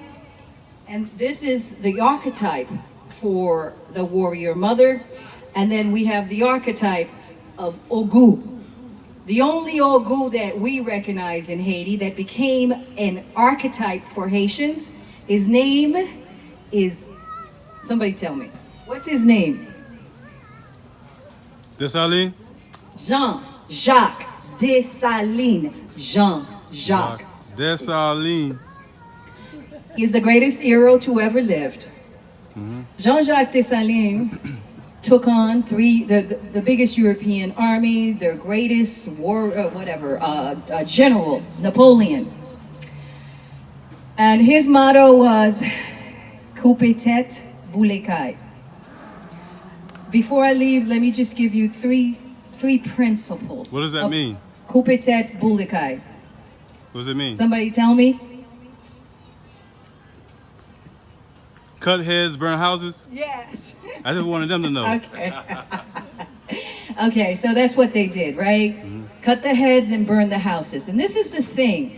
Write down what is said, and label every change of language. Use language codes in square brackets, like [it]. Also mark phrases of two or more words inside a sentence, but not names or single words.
[en] And this is the archetype for the warrior mother. And then we have the archetype of Ogu. The only Ogu that we recognize in Haiti that became an archetype for Haitians, his name is, somebody tell me, what's his name? Dessalines? Jean-Jacques Dessalines. Jean-Jacques. Dessalines. He's the greatest hero to ever lived. Jean-Jacques Dessalines took on the biggest European armies, their greatest general, Napoleon. And his motto was, [ht] Coupe tête, boule caille. [en] Before I leave, let me just give you three principles. What does that mean? [ht] Coupe tête, boule caille. [en] What does it mean? Somebody tell me? Cut heads, burn houses? Yes. I just wanted them to know. Okay. Okay, so that's what they did, right? Cut the heads and burn the houses. And this is the thing.